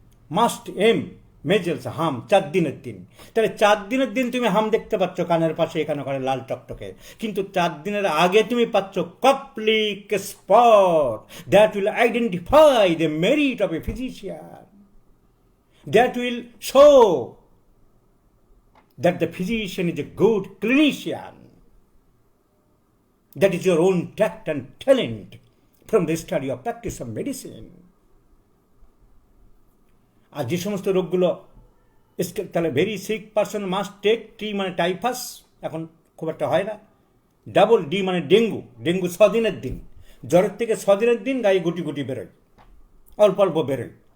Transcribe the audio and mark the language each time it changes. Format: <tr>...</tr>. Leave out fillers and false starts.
<bn>Must M মেজেলস হাম 4 দিনের দিন। তাহলে 4 দিনের দিন তুমি হাম দেখতে পাচ্ছ কানের পাশে, এখানে ওখানে লাল টকটকে, কিন্তু 4 দিনের আগে তুমি পাচ্ছ Koplik spot.</bn> <en>That will identify the merit of a physician, that will show that the physician is a good clinician. That is your own tact and talent from the study of practice of medicine.</en> <bn>আর যে সমস্ত রোগগুলো, তাহলে</bn> <en>very sick person must take,</en> <bn>টি মানে typhus, এখন খুব একটা হয় না। ডাবল ডি মানে ডেঙ্গু 6 দিনের দিন, জ্বরের থেকে 6 দিনের দিন গায়ে গুটি গুটি বেরোয়, অল্প অল্প বেরোয়।</bn>